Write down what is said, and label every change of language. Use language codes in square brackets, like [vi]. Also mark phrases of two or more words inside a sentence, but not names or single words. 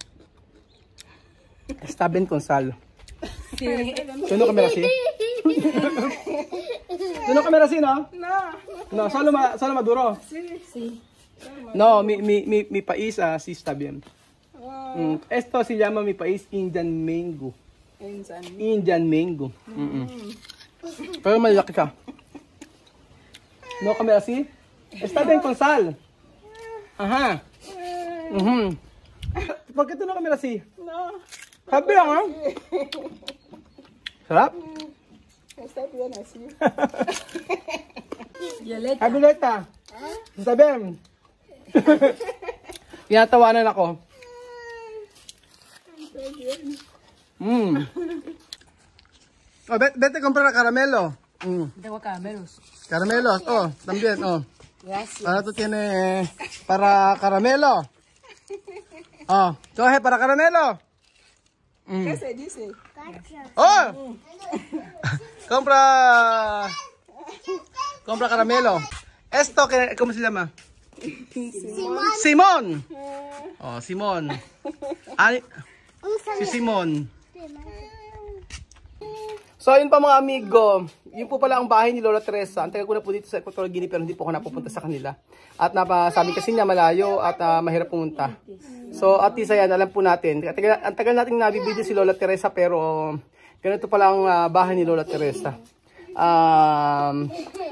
[es] Está bien con sal. Sí. Tuno camera así. Tuno camera así, ¿no? No, solo maduro. Sí. No, mi país sí está bien. Esto se llama mi país Indian mango. Indian mango. [tl] Pero malaki ka. [es] No camera así. Está bien con sal. Ajá. ¿Por qué tú no camera así? No. [tl] Sabi lang, Sarap? [es] Está bien así. Violeta. Violeta. [tl] Sabi lang. Tinatawanan ako. [es] Vete comprar caramelo. Tengo caramelos. Caramelos, también, Gracias. Para tú tienes para caramelo. Coge para caramelo. ¿Qué se dice? Compra caramelo. Esto, ¿cómo se llama? Simón. Simón. Si Simón. [tl] So, yun pa mga amigo. Yun po pala ang bahay ni Lola Teresa. Ang tagal ko na po dito sa Equatorial Guinea pero hindi po ako napupunta sa kanila. At sabi kasi niya malayo at mahirap pumunta. So, [en] at least [tl] ayan, alam po natin. Ang tagal nating nabibidyo si Lola Teresa pero ganito pala ang bahay ni Lola Teresa.